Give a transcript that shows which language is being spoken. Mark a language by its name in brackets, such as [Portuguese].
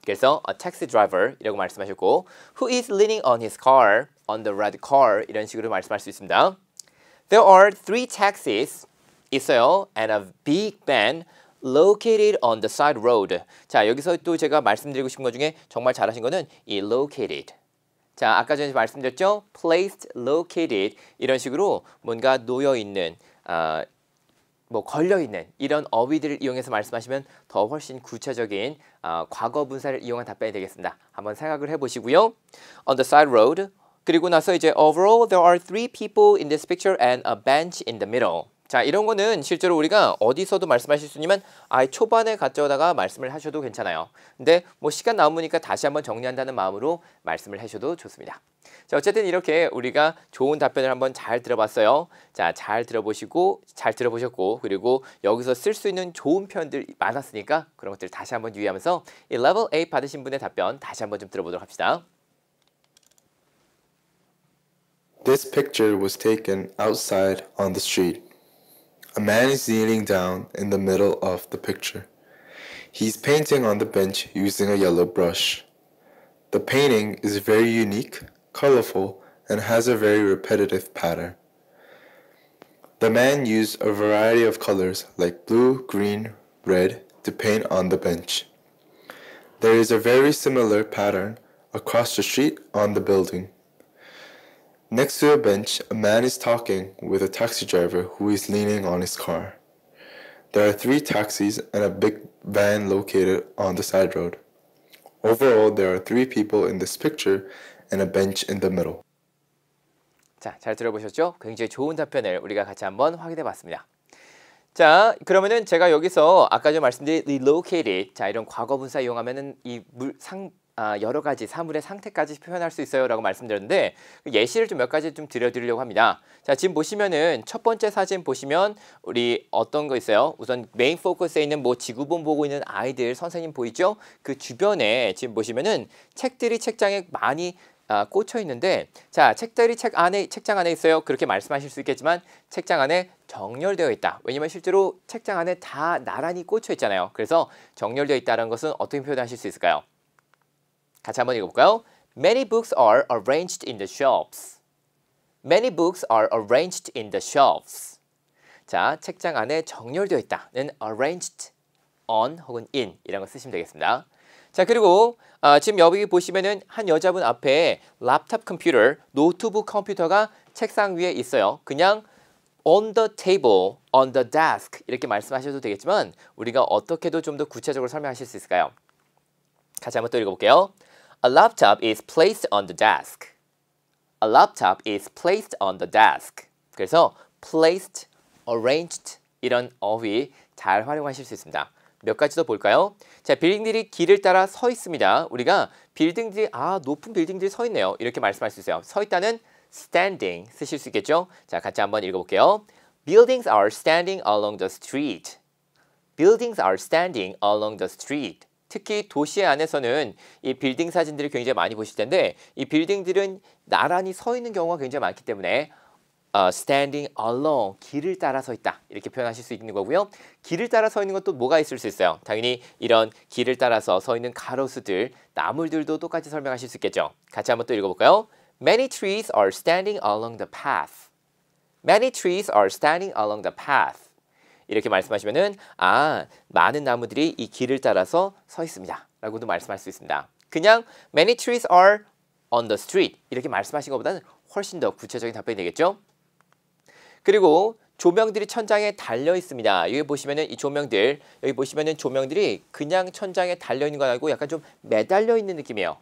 [Korean] 그래서 [English] a taxi driver [Korean] 이라고 말씀하셨고 [English] who is leaning on his car, on the red car [Korean] 이런 식으로 말씀할 수 있습니다. [English] There are 3 taxis [Korean] 있어요 [English] and a big van located on the side road. [Korean] 자, 여기서 또 제가 말씀드리고 싶은 것 중에 정말 잘하신 거는 이 located. 자, 아까 전에 말씀드렸죠? placed, located 이런 식으로 뭔가 놓여 있는 걸려있는 이런 어휘들을 이용해서 말씀하시면 더 훨씬 구체적인 과거 분사를 이용한 답변이 되겠습니다. 한번 생각을 해보시고요. [English] On the side road. [Korean] 그리고 나서 이제 [English] overall there are 3 people in this picture and a bench in the middle. [Korean] 자, 이런 거는 실제로 우리가 어디서도 말씀하실 수 있지만 초반에 가져다가 말씀을 하셔도 괜찮아요. 근데 시간 남으니까 다시 한번 정리한다는 마음으로 말씀을 하셔도 좋습니다. 자, 어쨌든 이렇게 우리가 좋은 답변을 한번 잘 들어봤어요. 자, 잘 들어보셨고 그리고 여기서 쓸 수 있는 좋은 표현들 많았으니까 그런 것들 다시 한번 유의하면서 이 레벨 8 받으신 분의 답변 다시 한번 좀 들어보도록 합시다. [English] This picture was taken outside on the street. A man is kneeling down in the middle of the picture. He's painting on the bench using a yellow brush. The painting is very unique, colorful, and has a very repetitive pattern. The man used a variety of colors like blue, green, red to paint on the bench. There is a very similar pattern across the street on the building. Next to a bench, a man is talking with a taxi driver who is leaning on his car. There are 3 taxis and a big van located on the side road. Overall, there are 3 people in this picture and a bench in the middle. [Korean] 자, 잘 들어보셨죠? 굉장히 좋은 답변을 우리가 같이 한번 확인해 봤습니다. 자, 그러면은 제가 여기서 아까 전 말씀드린 relocated, 자, 이런 과거 분사 이용하면은 여러 가지 사물의 상태까지 표현할 수 있어요 라고 말씀드렸는데 예시를 좀 몇 가지 좀 드려드리려고 합니다. 자, 지금 보시면은 첫 번째 사진 보시면 우리 어떤 거 있어요? 우선 메인 포커스에 있는 지구본 보고 있는 아이들 선생님 보이죠? 그 주변에 지금 보시면은 책들이 책장에 많이 꽂혀 있는데 자, 책들이 책장 안에 있어요. 그렇게 말씀하실 수 있겠지만 책장 안에 정렬되어 있다. 왜냐면 실제로 책장 안에 다 나란히 꽂혀 있잖아요. 그래서 정렬되어 있다는 것은 어떻게 표현하실 수 있을까요? 같이 한번 읽어볼까요? [English] Many books are arranged in the shelves. Many books are arranged in the shelves. [Korean] 자, 책장 안에 정렬되어 있다는 arranged on 혹은 in 이런 거 쓰시면 되겠습니다. 자, 그리고 지금 여기 보시면은 한 여자분 앞에 랩탑 컴퓨터, 노트북 컴퓨터가 책상 위에 있어요. 그냥 on the table, on the desk 이렇게 말씀하셔도 되겠지만 우리가 어떻게도 좀 더 구체적으로 설명하실 수 있을까요? 같이 한번 또 읽어볼게요. [English] A laptop is placed on the desk. A laptop is placed on the desk. [Korean] 그래서 placed, arranged 이런 어휘 잘 활용하실 수 있습니다. 몇 가지 더 볼까요? 자, 빌딩들이 길을 따라 서 있습니다. 우리가 빌딩들이 높은 빌딩들이 서 있네요. 이렇게 말씀할 수 있어요. 서 있다는 standing 쓰실 수 있겠죠? 자, 같이 한번 읽어볼게요. [English] Buildings are standing along the street. Buildings are standing along the street. [Korean] 특히 도시 안에서는 이 빌딩 사진들을 굉장히 많이 보실 텐데 이 빌딩들은 나란히 서 있는 경우가 굉장히 많기 때문에 standing along, 길을 따라 서 있다 이렇게 표현하실 수 있는 거고요. 길을 따라 서 있는 것도 뭐가 있을 수 있어요? 당연히 이런 길을 따라서 서 있는 가로수들, 나물들도 똑같이 설명하실 수 있겠죠. 같이 한번 또 읽어볼까요? [English] Many trees are standing along the path. Many trees are standing along the path. [Korean] 이렇게 말씀하시면은 많은 나무들이 이 길을 따라서 서 있습니다 라고도 말씀할 수 있습니다. 그냥 [English] many trees are on the street [Korean] 이렇게 말씀하신 것보다는 훨씬 더 구체적인 답변이 되겠죠. 그리고 조명들이 천장에 달려 있습니다. 여기 보시면은 이 조명들, 여기 보시면은 조명들이 그냥 천장에 달려 있는 거 아니고 약간 좀 매달려 있는 느낌이에요.